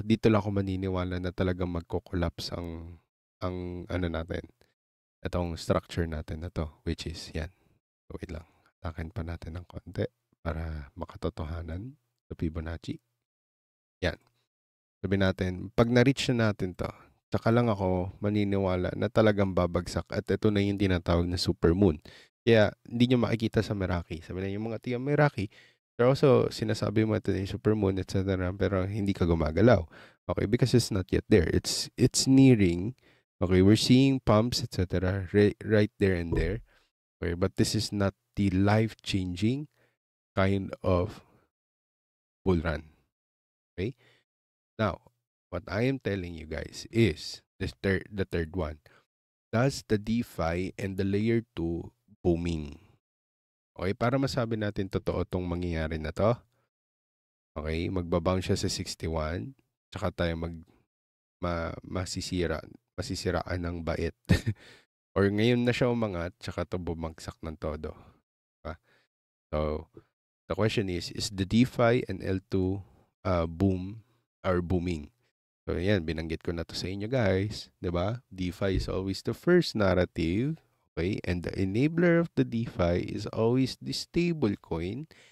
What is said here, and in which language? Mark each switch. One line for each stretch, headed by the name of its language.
Filipino: Dito lang ako maniniwala na talagang magko-collapse ang ano natin. Itong structure natin na to, which is yan. So, wait lang. Atakin pa natin ng konti para makatotohanan sa Fibonacci. Yan. Sabi natin, pag na-reach na natin to, tsaka lang ako maniniwala na talagang babagsak at ito na yung tinatawag na supermoon. Kaya hindi nyo makikita sa Meraki. Sabi na yung mga tigang Meraki, pero also sinasabi mo ito na yung supermoon, etc. Pero hindi ka gumagalaw.
English: Okay, because it's not yet there. It's nearing. Okay, we're seeing pumps, etc. Right there and there. Okay, but this is not the life-changing kind of bull run. Okay? Now, what I am telling you guys is the third one. Does the DeFi and the layer 2 booming?
Filipino: Okay, para masabi natin totoo tong mangyayari na to. Okay, magbabounce siya sa 61, tsaka tayo masisiraan ng bait. Or ngayon na siya umangat, tsaka to bumagsak ng todo. Diba?
English: So, the question is the DeFi and L2 boom or booming? So,
Filipino: yan, binanggit ko na to sa inyo
English: guys. Diba? DeFi is always the first narrative. Okay? And the enabler of the DeFi is always the stable coin.